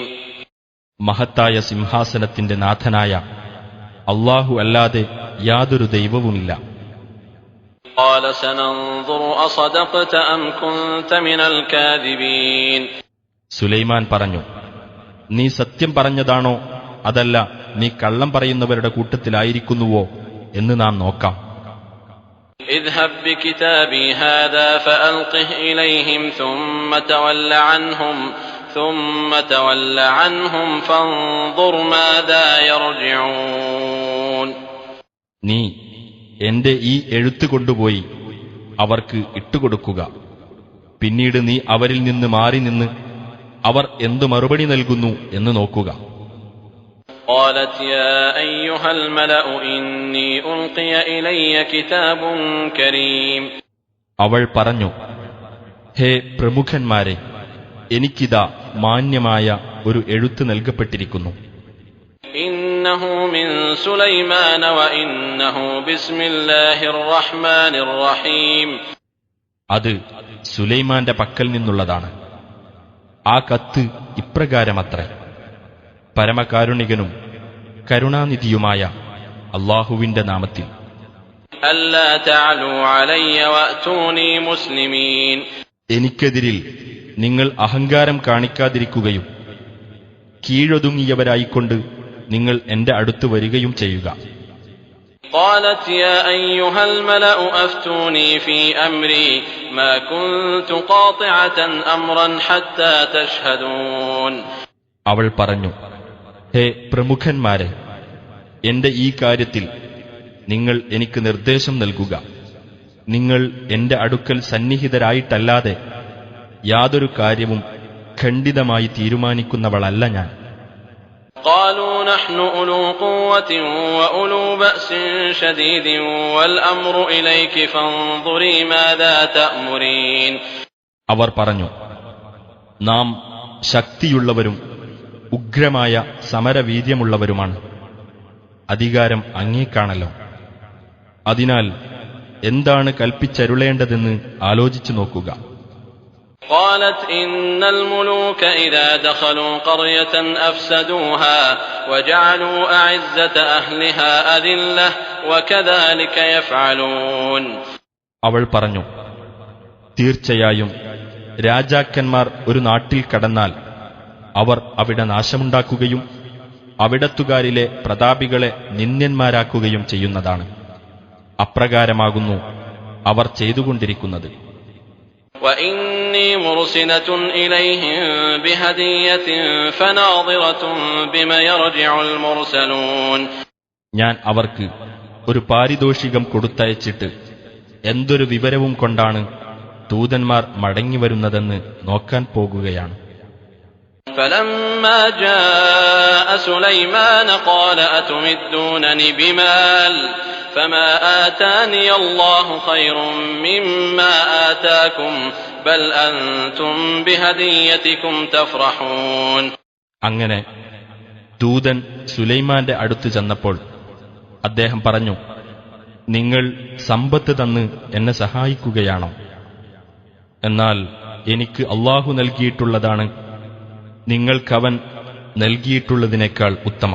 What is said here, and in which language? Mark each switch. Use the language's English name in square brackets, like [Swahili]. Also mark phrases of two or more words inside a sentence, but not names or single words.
[Malayalam] മഹത്തായ സിംഹാസനത്തിന്റെ നാഥനായ അല്ലാഹു അല്ലാതെ യാതൊരു ദൈവവുമില്ല. [Arabic] قال سننظر أصدقت أم كنت من الكاذبين. [Malayalam] സുലൈമാൻ പറഞ്ഞു, നീ സത്യം പറഞ്ഞതാണോ അതല്ല നീ കള്ളം പറയുന്നവരുടെ കൂട്ടത്തിലായിരിക്കുന്നുവോ എന്ന് നാം നോക്കാം. [Arabic] اذهب بكتابي هذا فألقه إليهم ثم تول عنهم فانظر ماذا يرجعون. [Malayalam] നീ എന്റെ ഈ എഴുത്ത് കൊണ്ടുപോയി അവർക്ക് ഇട്ടുകൊടുക്കുക. പിന്നീട് നീ അവരിൽ നിന്ന് മാറി നിന്ന് അവർ എന്തു മറുപടി നൽകുന്നു എന്ന് നോക്കുക. [Arabic] قالت يا أيها الملأ إني ألقي إلي كتاب كريم. [Malayalam] അവൾ പറഞ്ഞു, ഹേ പ്രമുഖന്മാരെ, എനിക്കിതാ മാന്യമായ ഒരു എഴുത്ത് നൽകപ്പെട്ടിരിക്കുന്നു. [Arabic] إنه من سليمان وإنه بسم الله الرحمن الرحيم. [Malayalam] അത് സുലൈമാന്റെ പക്കൽ നിന്നുള്ളതാണ്. ആ കത്ത് ഇപ്രകാരമത്രേ: പരമകാരുണികനും കരുണാനിധിയുമായ അല്ലാഹുവിന്റെ നാമത്തിൽ. [Arabic] ألا تعلوا علي وأتوني مسلمين. [Malayalam] എനിക്കെതിരിൽ നിങ്ങൾ അഹങ്കാരം കാണിക്കാതിരിക്കുകയും കീഴൊതുങ്ങിയവരായിക്കൊണ്ട് നിങ്ങൾ എന്റെ അടുത്ത് വരികയും ചെയ്യുക. [Arabic] قالت يا أيها الملأ أفتوني في أمري ما كنت قاطعة أمرا حتى تشهدون. [Malayalam] അവൾ പറഞ്ഞു, ഹേ പ്രമുഖന്മാരെ, എന്റെ ഈ കാര്യത്തിൽ നിങ്ങൾ എനിക്ക് നിർദ്ദേശം നൽകുക. നിങ്ങൾ എന്റെ അടുക്കൽ സന്നിഹിതരായിട്ടല്ലാതെ യാതൊരു കാര്യവും ഖണ്ഡിതമായി തീരുമാനിക്കുന്നവളല്ല ഞാൻ. [Arabic] قالوا نحن أولو قوة وأولو بأس شديد والأمر إليك فانظري ماذا تأمرين. [Malayalam] അവർ പറഞ്ഞു, നാം ശക്തിയുള്ളവരും ഉഗ്രമായ സമരവീര്യമുള്ളവരുമാണ്. അധികാരം അങ്ങേക്കാണല്ലോ. അതിനാൽ എന്താണ് കൽപ്പിച്ചരുളേണ്ടതെന്ന് ആലോചിച്ചു നോക്കുക. [Arabic] قالت إن الملوك إذا دخلوا قرية أفسدوها وجعلوا أعزة أهلها أذلة وكذلك يفعلون. [Malayalam] അവൾ പറഞ്ഞു, തീർച്ചയായും രാജാക്കന്മാർ ഒരു നാട്ടിൽ കടന്നാൽ അവർ അവിടെ നാശമുണ്ടാക്കുകയും അവിടത്തുകാരിലെ പ്രതാപികളെ നിന്ദ്യന്മാരാക്കുകയും ചെയ്യുന്നതാണ്. അപ്രകാരമാകുന്നു അവർ ചെയ്തുകൊണ്ടിരിക്കുന്നത്. [Arabic] وإني مرسلة إليهم بهدية فناظرة بما يرجع المرسلون. [Malayalam] ഞാൻ അവർക്ക് ഒരു പാരിതോഷികം കൊടുത്തയച്ചിട്ട് എന്തൊരു വിവരവും കൊണ്ടാണ് ദൂതന്മാർ മടങ്ങിവരുന്നതെന്ന് നോക്കാൻ പോകുകയാണ്. [Arabic] فلما جاء سليمان قال أتمدونني بمال فما آتاني الله خير مما آتاكم بل أنتم بهديتكم تفرحون. [Malayalam] അങ്ങനെ ദൂതൻ സുലൈമാന്റെ അടുത്ത് ചെന്നപ്പോൾ അദ്ദേഹം പറഞ്ഞു, നിങ്ങൾ സമ്പത്ത് തന്ന് എന്നെ സഹായിക്കുകയാണോ? എന്നാൽ എനിക്ക് അല്ലാഹു നൽകിയിട്ടുള്ളതാണ് നിങ്ങൾക്കവൻ നൽകിയിട്ടുള്ളതിനേക്കാൾ ഉത്തമം.